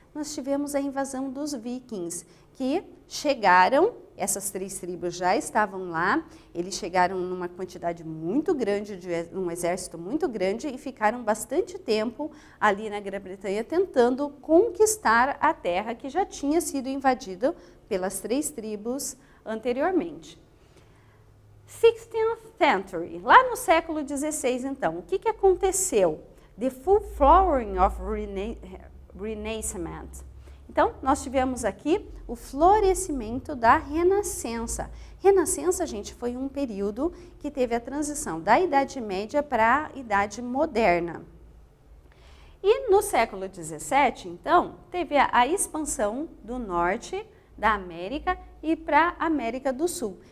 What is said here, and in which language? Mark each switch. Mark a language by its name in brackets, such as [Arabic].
[Portuguese] Nós tivemos a invasão dos vikings, que chegaram, essas 3 tribos já estavam lá, eles chegaram numa quantidade muito grande, um exército muito grande e ficaram bastante tempo ali na Grã-Bretanha tentando conquistar a terra que já tinha sido invadida pelas 3 tribos anteriormente. [English] 16th century, [Portuguese] lá no século XVI então, o que aconteceu? [English] The full flowering of Renaissance. [Portuguese] Então, nós tivemos aqui o florescimento da Renascença. Renascença, gente, foi um período que teve a transição da Idade Média para a Idade Moderna. E no século XVII, então, teve a expansão do norte da América e para a América do Sul.